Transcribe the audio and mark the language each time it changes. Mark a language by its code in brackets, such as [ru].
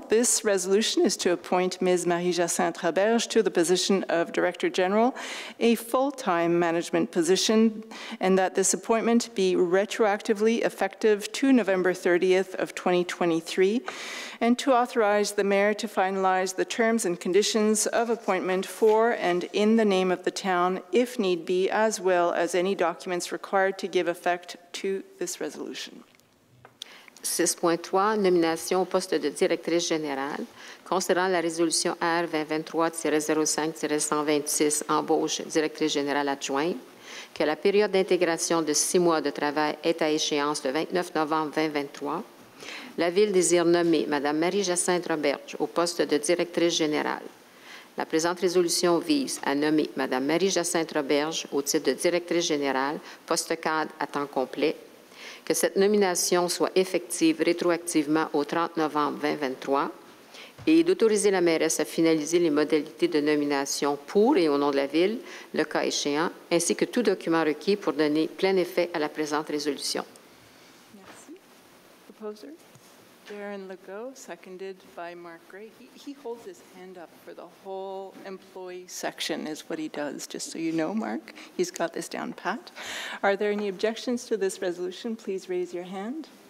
[en] This resolution is to appoint Ms. Marie-Jacinthe Roberge to the position of Director General, a full-time management position, and that this appointment be retroactively effective to November 30th of 2023, and to authorize the mayor to finalize the terms and conditions of appointment for and in the name of the town, if need be, as well as any documents required to give effect to this resolution. [fr] 6.3, nomination au poste de directrice générale. Considérant la résolution R 2023-05-126, embauche directrice générale adjointe, que la période d'intégration de 6 mois de travail est à échéance le 29 novembre 2023, la Ville désire nommer Mme Marie-Jacinthe Roberge au poste de directrice générale. La présente résolution vise à nommer Mme Marie-Jacinthe Roberge au titre de directrice générale, poste cadre à temps complet, que cette nomination soit effective rétroactivement au 30 novembre 2023 et d'autoriser la mairesse à finaliser les modalités de nomination pour et au nom de la Ville, le cas échéant, ainsi que tout document requis pour donner plein effet à la présente résolution. Merci. Proposer? [en] Darren Legault, seconded by Mark Gray. He holds his hand up for the whole employee section is what he does, just so you know, Mark. He's got this down pat. Are there any objections to this resolution? Please raise your hand.